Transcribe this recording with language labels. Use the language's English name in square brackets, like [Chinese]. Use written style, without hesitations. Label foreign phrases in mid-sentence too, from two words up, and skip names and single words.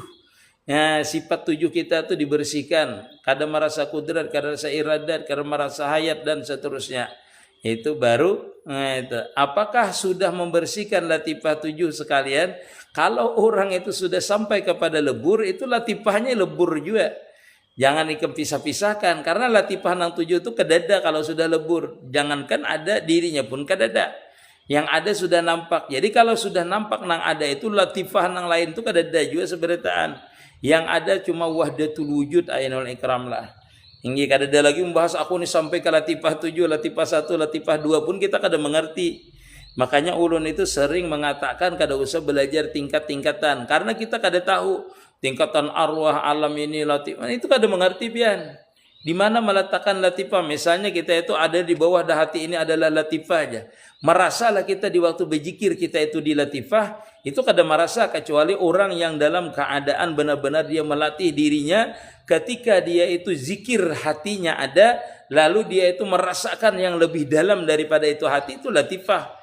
[Indonesian] Ya, sifat 7 kita itu dibersihkan. Kadang merasa kudrat, kadang merasa iradat, kadang merasa hayat dan seterusnya. Itu baru itu. Apakah sudah membersihkan latifah 7 sekalian? Kalau orang itu sudah sampai kepada lebur, itu latifahnya lebur juga. [Banjar] Jangan ikam pisah-pisahkan, karena latifah nang 7 itu kedada kalau sudah lebur. Jangankan ada, dirinya pun kedada. [Indonesian] Yang ada sudah nampak. [Banjar] Jadi kalau sudah nampak nang ada itu, latifah nang lain itu kedada juga seberitaan. [Indonesian] Yang ada cuma [Arabic] وحدة الوجود [Indonesian] ainul ikram lah. [Banjar] Hingga kadada lagi membahas aku nih sampai ke latifah 7, latifah 1, latifah 2 pun kita kada mengerti. Makanya ulun itu sering mengatakan kada usah belajar tingkat-tingkatan, karena kita kada tahu tingkatan arwah alam ini latifah itu kada mengerti pian. [Indonesian] Di mana meletakkan latifah? Misalnya kita itu ada di bawah dah hati ini adalah latifah aja. Merasalah kita di waktu berzikir kita itu di latifah, itu kada merasa kecuali orang yang dalam keadaan benar-benar dia melatih dirinya ketika dia itu zikir hatinya ada, lalu dia itu merasakan yang lebih dalam daripada itu hati, itu latifah.